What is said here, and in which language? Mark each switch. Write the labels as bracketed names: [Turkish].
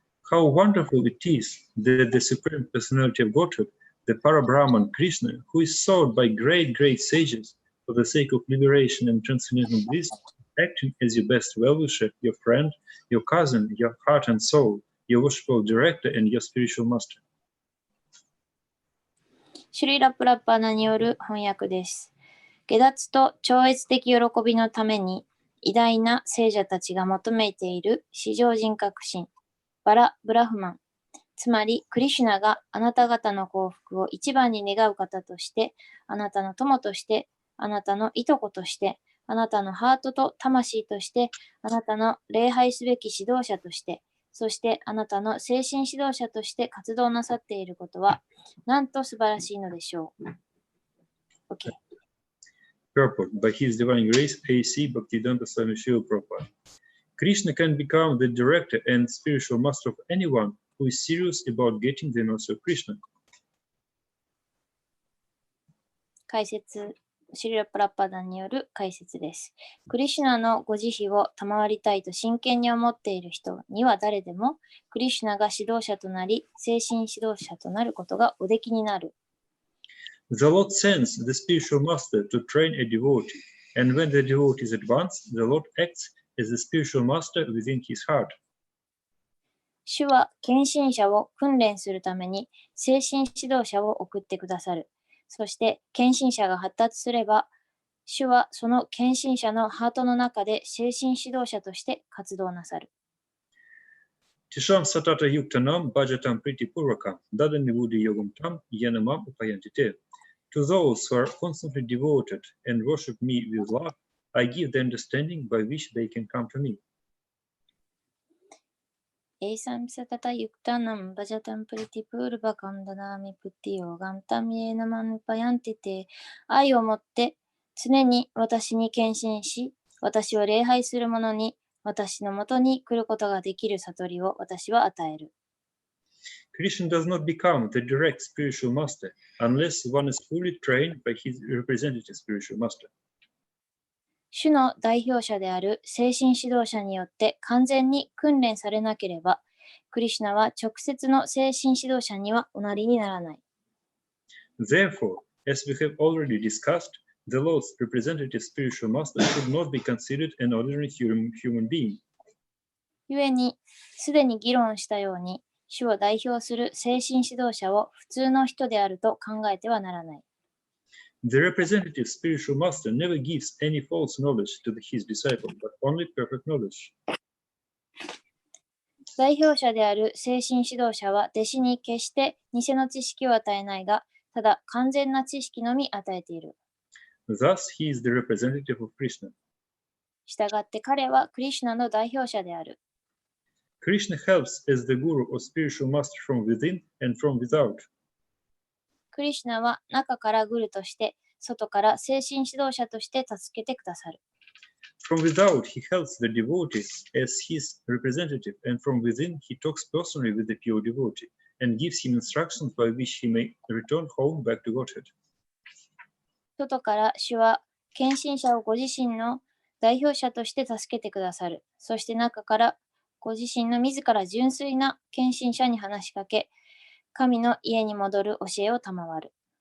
[English] How wonderful it is that the Supreme Personality of Godhead, the Parabrahman Krishna, who is sought by great sages for the sake of liberation and transcendental bliss, acting as your best well-wisher, your friend, your cousin, your heart and soul, your worshipful director, and your spiritual master. [Japanese] シュリラ・プラッパーナによる翻訳です。下脱と超越的喜びのために、偉大な聖者たちが求めている至上人格心、ブラフマン、つまりクリシュナがあなた方の幸福を一番に願う方として、あなたの友として、あなたのいとことして、あなたのハートと魂として、あなたの礼拝すべき指導者として、そしてあなたの精神指導者として活動なさっていることは、なんと素晴らしいのでしょう。 OK。 [English] Purport. By His Divine Grace, A.C. Bhaktivedanta Swami Srila Prabhupada. Krishna can become the director and spiritual master of anyone who is serious about getting the mercy of Krishna. [Japanese] 解説シリラ・プラッパダによる解説です。クリシュナのご慈悲を賜りたいと真剣に思っている人には誰でも、クリシュナが指導者となり、精神指導者となることがおできになる。 [English] The Lord sends the spiritual master to train a devotee, and when the devotee is advanced, the Lord acts as the spiritual master within his heart. [Japanese] 主は献身者を訓練するために精神指導者を送ってくださる。そして献身者が発達すれば、主はその献身者のハートの中で精神指導者として活動なさる。 [Sanskrit] Tisham satata yuktanam bhajatam priti purvakam dadani buddhi yogam tam yanamam upayantite. [English] To those who are constantly devoted and worship me with love, I give the understanding by which they can come to me. [Sanskrit] エイサンサタタユクタナンバジャタンプリティプールバカンダナーミプティオガンタミエナマンパヤンティテ、 [Japanese] 愛をもって常に私に献身し、私を礼拝する者に私のもとに来ることができる悟りを私は与える。 [English] Krishna does not become the direct spiritual master unless one is fully trained by his representative spiritual master. [Japanese] 主の代表者である精神指導者によって完全に訓練されなければ、クリシュナは直接の精神指導者にはおなりにならない。 [English] Therefore, as we have already discussed, the Lord's representative spiritual master should not be considered an ordinary human being. [Japanese] 故に、すでに議論したように、主を代表する精神指導者を普通の人であると考えてはならない。 [English] The representative spiritual master never gives any false knowledge to his disciple, but only perfect knowledge. [Japanese] 代表者である精神指導者は弟子に決して偽の知識を与えないが、ただ完全な知識のみ与えている。 [English] Thus, he is the representative of Krishna. [Japanese] したがって彼はクリシュナの代表者である。 [English] Krishna helps as the guru or spiritual master from within and from without. [Japanese] クリシュナは中からグルとして、外から精神指導者として助けてくださる。 [English] From without, he helps the devotee as his representative, and from within, he talks personally with the pure devotee and gives him instructions by which he may return home back to Godhead. [Japanese] 外から主は献身者をご自身の代表者として助けてくださる。そして中からご自身の自ら純粋な献身者に話しかけ、神の家に戻る教えを賜る。